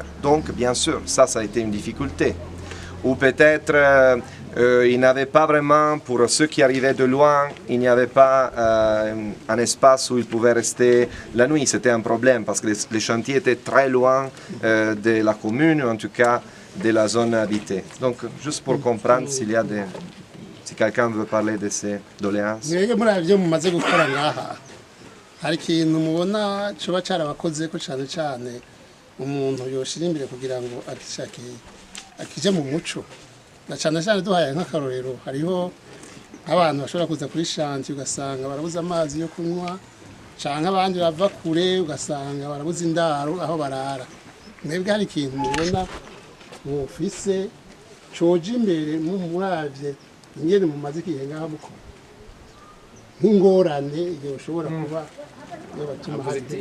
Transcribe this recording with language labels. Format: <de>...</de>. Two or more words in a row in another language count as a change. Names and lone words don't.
<fr>Donc, bien sûr, ça a été une difficulté. Ou peut-être il n'avait pas vraiment, pour ceux qui arrivaient de loin, il n'y avait pas un espace où ils pouvaient rester la nuit. C'était un problème parce que les chantiers étaient très loin de la commune, ou en tout cas de la zone habitée. Donc, juste pour comprendre s'il y a Si quelqu'un veut parler de ses doléances.</fr> <rn>mwebwe muri byo mumaze gukora ngaha hari ikintu mubona coba carabakoze ko cyane cyane umuntu yoshira imbere kugira ngo akije mu muco na cyane cyane duhaye nk'akarorero hariho abantu bashobora kuza kuri shanti ugasanga barabuze amazi yo kunywa canke abandi bava kure ugasanga barabuze indaro aho barara mwebwe hari ikintu mubona mufise coje imbere muravye ingene mumaze igihe ngaha mukora nk'ingorane igihe ushobora kuba yobatuma hari</rn>